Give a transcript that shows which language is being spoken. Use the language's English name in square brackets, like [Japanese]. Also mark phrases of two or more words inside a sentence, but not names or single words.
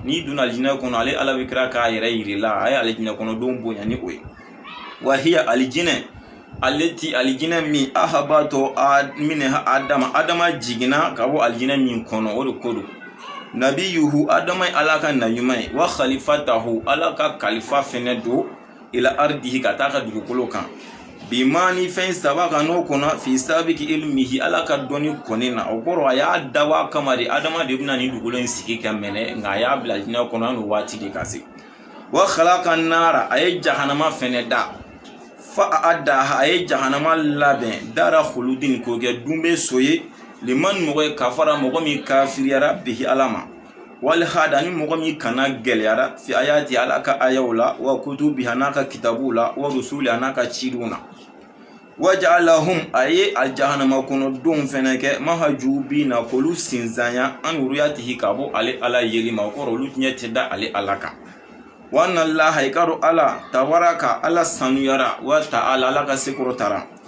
[Bambara] n'i donna alijinɛ kɔnɔ ale ala bɛ kira k'a yɛrɛ yirila a ye alijinɛ kɔnɔdenw bonya ni o ye [Arabic] وهي [Bambara] alijinɛ ale ti alijinɛ min ahabatɔ minha adama jiginna ka bɔ alijinɛ min kɔnɔ o de ko don nabiyuhu adama ye ala ka naɲuman ye [Arabic] وخليفته [Bambara] ala ka kalifa fɛnɛ don [Arabic] إلى أرضه [Bambara] ka taa ka dugukolo kan bimani fɛn saba ka n'o kɔnɔ [Arabic] في سابق علمه [Bambara] ala ka dɔnni kɔni na o kɔrɔ a y'a dabɔ a kama de adama de bɛna nin dugukolo in sigi ka mɛnɛ nka a y'a bila alijinɛ kɔnɔ an waati de ka se [Arabic] وخلق نارا [Bambara] a ye jahanama fɛnɛ da [Arabic] فأعدها [Bambara] a ye jahanama labɛn [Arabic] دار خلود [Bambara] k'o kɛ dunbe so ye liman mɔgɔ ye kafara mɔgɔ min kafiriyara bihi ala ma wal hada ni mɔgɔ min kana gɛlɛyara [Arabic] في آيات [Bambara] ala ka ayaw la [Arabic] وكتبه [Bambara] n'a ka kitabu la [Arabic] ورسله [Bambara] n'a ka cidenw na waja'alahum a ye aljahanama kɔnɔ denw fɛnɛ kɛ mahajubina k'olu sinzanya [Arabic] عن رؤيته [Bambara] ka bɔ ale ala yeli ma o kɔrɔ olu ɲɛ tɛ da ale ala kan [Arabic] وأن الله [Bambara] i ka dɔn ala tabaraka ala sanuyara [Arabic] وتعالى [Bambara] ala ka sekɔrɔ tara